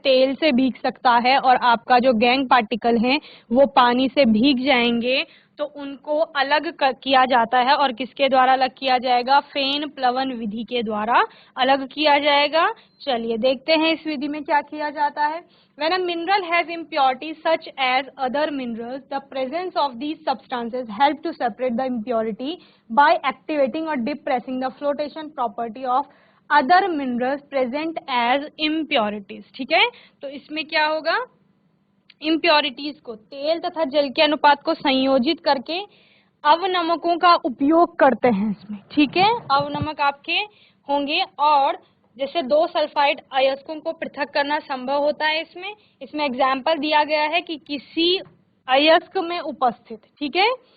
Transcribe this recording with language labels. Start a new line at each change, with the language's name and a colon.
Hindi: तेल से भीग सकता है। और आपका जो गैंग पार्टिकल है वो पानी से भीग जाएंगे, तो उनको अलग किया जाता है। और किसके द्वारा अलग किया जाएगा? फेन प्लवन विधि के द्वारा अलग किया जाएगा। चलिए देखते हैं इस विधि में क्या किया जाता है।
English: When a mineral has impurities such as other minerals, the presence of these substances help to separate the impurity by activating or depressing the flotation property of other minerals present as impurities,
Hindi: ठीक है। तो इसमें क्या होगा? Impurities को, तेल तथा जल के अनुपात को संयोजित करके अवनमकों का उपयोग करते हैं इसमें, ठीक है। अवनमक आपके होंगे, और जैसे दो सल्फाइड अयस्कों को पृथक करना संभव होता है इसमें। इसमें एग्जाम्पल दिया गया है कि किसी अयस्क में उपस्थित, ठीक है।